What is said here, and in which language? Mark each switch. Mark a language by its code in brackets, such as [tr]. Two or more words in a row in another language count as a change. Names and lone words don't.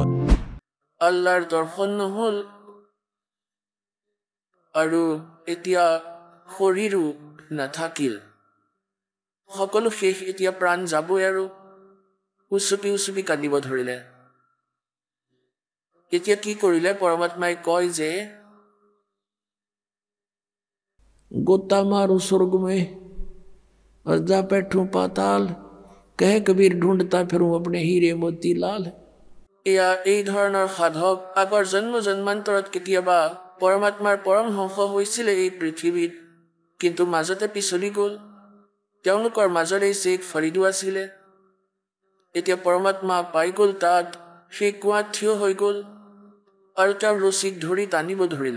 [as] আল্লাহৰ দৰ্শন নহল আৰু এতিয়া শৰীৰো নাথাকিল সকলো শেষ, এতিয়া প্ৰাণ যাবই আৰু উচুপি উচুপি কান্দিব ধৰিলে। এতিয়া কি কৰিলে? পৰমাত্মাই কয় যে [hi] गोता मारू स्वर्ग में और जा बैठूं पाताल, कह कबीर ढूंढता फिरूं अपने हीरे मोती लाल। [as] এয়া এই ধৰণৰ সাধক আগৰ জন্ম জন্মান্তৰত কেতিয়াবা পৰমাত্মাৰ পৰমহংস হৈছিলে এই পৃথিৱীত, কিন্তু মাজতে পিছলি গ'ল। তেওঁলোকৰ মাজৰে শ্বেখ ফৰিদো আছিলে। এতিয়া পৰমাত্মা পাই গ'ল তাত, সেই কুঁৱাত থিয় হৈ গ'ল আৰু তেওঁৰ ৰছীক ধৰি টানিব ধৰিলে।